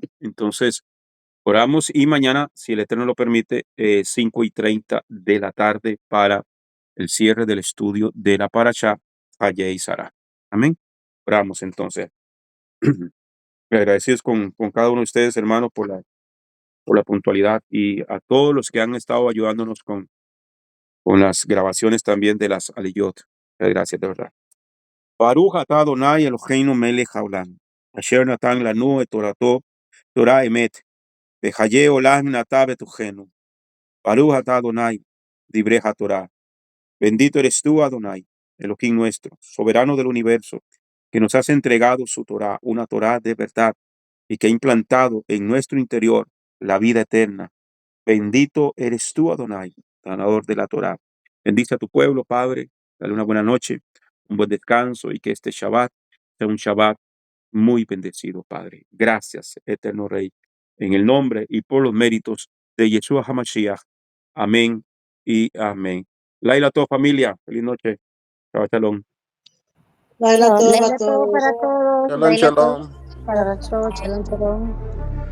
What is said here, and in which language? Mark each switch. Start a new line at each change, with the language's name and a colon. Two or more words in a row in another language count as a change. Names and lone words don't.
Spanish: Entonces, oramos y mañana, si el Eterno lo permite, 5:30 de la tarde para el cierre del estudio de la Parashá Hayé y Sará. Amén. Oramos entonces. Agradecidos con cada uno de ustedes, hermanos, por la puntualidad y a todos los que han estado ayudándonos con las grabaciones también de las Aliyot. Gracias, de verdad.
Hebrew: ברוך אתה אדוני אלוהינו מלך העולם, אשר נתן לנו את תורתו, תורה אמת, וחיי עולם נטע בתוכנו. ברוך אתה אדוני, דברי תורה.
Spanish: Bendito eres tú, Adonai, Elohim nuestro, soberano del universo, que nos has entregado su Torah, una Torah de verdad, y que ha implantado en nuestro interior la vida eterna. Bendito eres tú, Adonai, ganador de la Torah. Bendice a tu pueblo, Padre. Dale una buena noche, un buen descanso y que este Shabbat sea un Shabbat muy bendecido, Padre. Gracias, eterno Rey, en el nombre y por los méritos de Yeshua HaMashiach. Amén y amén. Laila, toda familia. Feliz noche.
Hebrew: שבת שלום.
Spanish: Laila todo Laila para todo para todos. todos. Shalom, Laila todo shalom. para todos.
Hebrew: שלום, שלום.